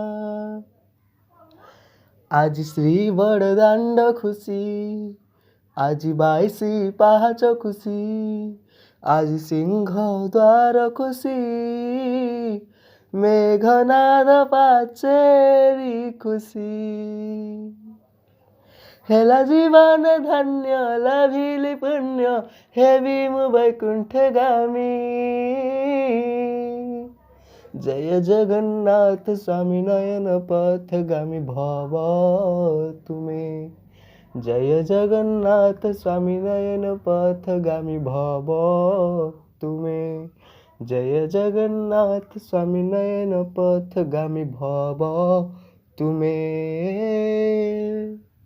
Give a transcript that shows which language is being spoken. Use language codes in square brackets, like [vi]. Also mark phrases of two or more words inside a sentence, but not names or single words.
[or] ଆଜି ଶ୍ରୀ ବଡ଼ଦାଣ୍ଡ ଖୁସି ଆଜି 22 ପାହାଚ ଖୁସି ଆଜି ସିଂହ ଦ୍ୱାର ଖୁସି ମେଘନାଦ ପାଚେରୀ ଖୁସି ହେଲା ଜୀବନ ଧନ୍ୟ ଲାଭିଲି ପୁଣ୍ୟ ହେବି ମୁଁ ବୈକୁଣ୍ଠଗାମୀ [sa] जय जगन्नाथ स्वामी नयन पथगामी भव तुम्हें जय जगन्नाथ स्वामी नयन पथगामी भव तुम्हें जय जगन्नाथ स्वामी नयन पथगामी भव तुम्हें।